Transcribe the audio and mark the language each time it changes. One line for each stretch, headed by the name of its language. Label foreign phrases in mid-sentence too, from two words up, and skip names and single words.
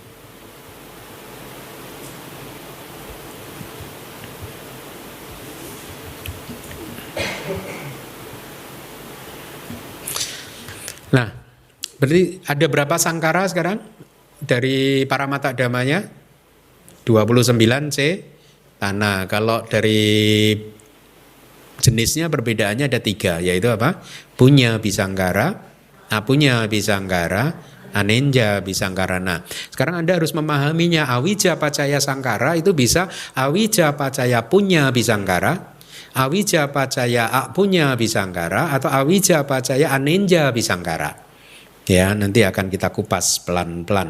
Indonesian: Nah, berarti ada berapa sangkara sekarang dari
Pali: para mata damanya?
Indonesian: 29 cetana. Kalau dari jenisnya perbedaannya ada 3, yaitu apa?
Pali: Punya bisangkara, apunya bisangkara, anenja bisangkara.
Indonesian: Nah, sekarang Anda harus memahaminya.
Pali: Awija pacaya sangkara
Indonesian: itu bisa
Pali: awija pacaya punya bisangkara, awija pacaya punya bisangkara,
Indonesian: atau
Pali: awija pacaya anenja bisangkara.
Indonesian: Ya, nanti akan kita kupas pelan-pelan.